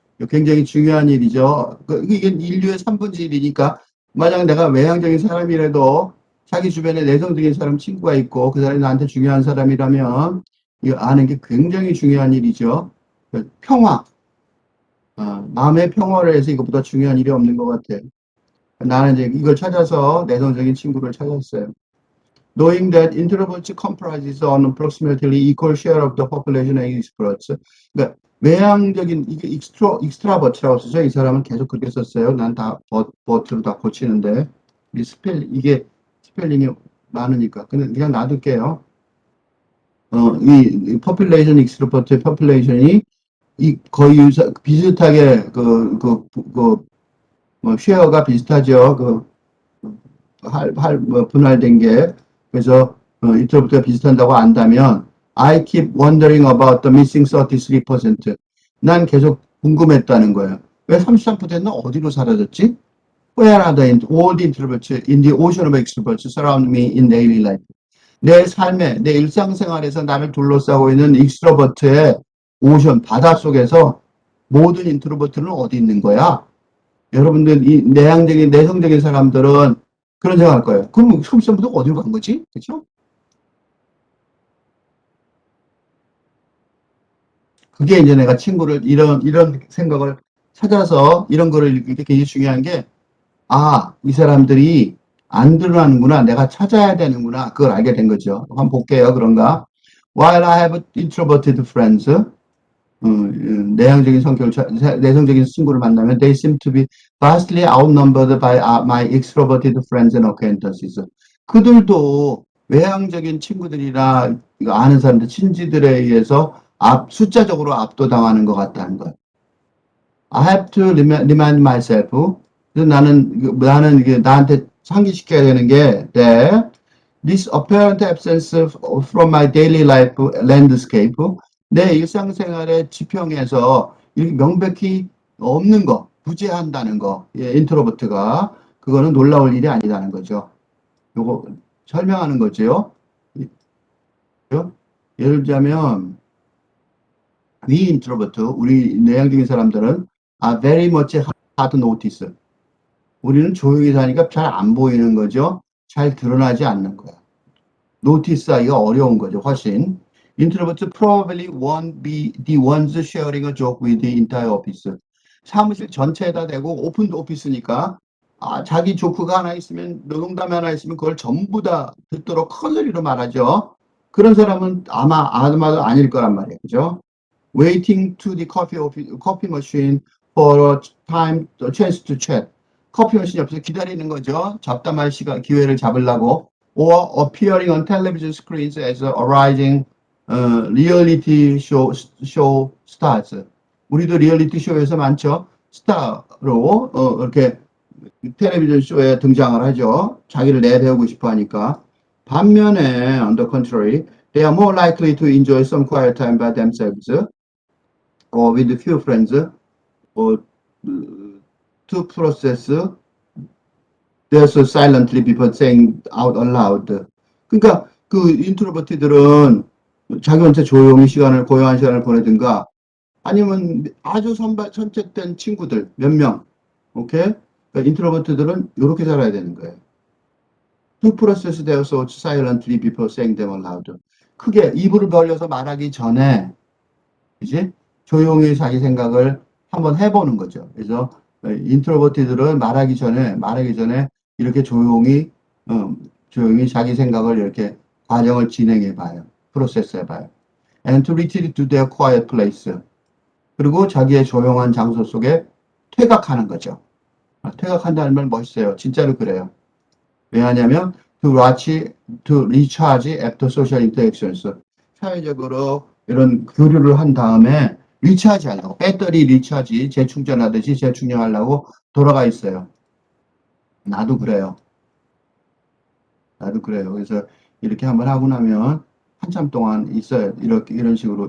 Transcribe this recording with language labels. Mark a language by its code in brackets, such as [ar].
[ko] 굉장히 중요한 일이죠. 이게 인류의 3분의 1이니까, 만약 내가 외향적인 사람이라도 자기 주변에 내성적인 사람 친구가 있고 그 사람이 나한테 중요한 사람이라면 이거 아는 게 굉장히 중요한 일이죠. 평화, 마음의 평화를 위해서 이것보다 중요한 일이 없는 것 같아요. 나는 이제 이걸 찾아서 내성적인 친구를 찾았어요. [en] Knowing that introverts comprises on approximately equal share of the population and extroverts. [ko] 그러니까 외향적인 이게 익스트라버트라고 쓰죠. 이 사람은 계속 그렇게 썼어요. 난 다 버트로 다 고치는데 이게 스펠링이 많으니까 그냥 놔둘게요. 이 population extrovert의 population이 거의 비슷하게 뭐 쉐어가 비슷하죠. 뭐 분할된 게. 그래서, 이쪽부터 비슷한다고 안다면, [en] I keep wondering about the missing 33%. [ko] 난 계속 궁금했다는 거예요. 왜 33%는 어디로 사라졌지? [en] Where are all the introverts in the ocean of extroverts surround me in daily life? [ko] 내 삶에, 내 일상생활에서 나를 둘러싸고 있는 익스트로버트의 오션, 바다 속에서 모든 인트로버트는 어디 있는 거야? 여러분들, 이 내성적인 사람들은 그런 생각할 거예요. 그럼 33%가 어디로 간 거지? 그렇죠? 그게 이제 내가 친구를 이런 생각을 찾아서 이런 거를 이렇게 굉장히 중요한 게, 아, 이 사람들이 안 드러나는구나. 내가 찾아야 되는구나. 그걸 알게 된 거죠. 한번 볼게요. 그런가? [en] While I have introverted friends, [ko] 내성적인 친구를 만나면 [en] they seem to be vastly outnumbered by my extroverted friends and acquaintances. [ko] 그들도 외향적인 친구들이나 아는 사람들, 친지들에 의해서 숫자적으로 압도당하는 것 같다는 거예요. [en] I have to remind myself. [ko] 그래서 나는 이게 나한테 상기시켜야 되는 게 [en] that this apparent absence from my daily life landscape, [ko] 내 일상생활의 지평에서 이렇게 명백히 없는 거, 부재한다는 거, 인트로버트가 그거는 놀라울 일이 아니라는 거죠. 요거 설명하는 거죠. 예를 들자면 [en] we introvert, [ko] 우리 내향적인 사람들은 [en] are very much hard to notice. [ko] 우리는 조용히 사니까 잘 안 보이는 거죠. 잘 드러나지 않는 거야. 노티스하기가 어려운 거죠, 훨씬. [en] Introverts probably won't be the ones sharing a joke with the entire office. [ko] 사무실 전체에다 대고 오픈 오피스니까 자기 조크가 하나 있으면, 농담이 하나 있으면 그걸 전부 다 듣도록 큰 소리로 말하죠. 그런 사람은 아마도 아닐 거란 말이에요. 그죠? [en] Waiting to the coffee machine for a chance to chat. [ko] 커피 머신 옆에서 기다리는 거죠. 잡담할 기회를 잡으려고. [en] Or appearing on television screens as a rising reality show stars. [ko] 우리도 리얼리티 쇼에서 많죠. 스타로 이렇게 텔레비전 쇼에 등장을 하죠. 자기를 내세우고 싶어 하니까. 반면에 [en] on the contrary, they are more likely to enjoy some quiet time by themselves or with few friends or to process there's silently before saying out aloud. [ko] 그러니까 그 인트로버트들은 자기 혼자 조용히 고요한 시간을 보내든가 아니면 아주 선택된 친구들 몇 명, 오케이? 그러니까 인트로버트들은 이렇게 살아야 되는 거예요. [en] To process their thoughts silently before saying them aloud. [ko] 크게 입을 벌려서 말하기 전에 이제 조용히 자기 생각을 한번 해보는 거죠. 그래서 인트로버트들은 말하기 전에 이렇게 조용히 자기 생각을 이렇게 과정을 진행해 봐요. 프로세스 해 봐요. [en] And to retreat to their quiet place. [ko] 그리고 자기의 조용한 장소 속에 퇴각하는 거죠. 퇴각한다는 말 멋있어요. 진짜로 그래요. 왜 하냐면 [en] to recharge after social interactions. [ko] 사회적으로 이런 교류를 한 다음에 리차지 하려고, 배터리 리차지, 재충전하듯이 재충전하려고 돌아가 있어요. 나도 그래요. 나도 그래요. 그래서 이렇게 한번 하고 나면 한참 동안 있어요. 이렇게, 이런 식으로.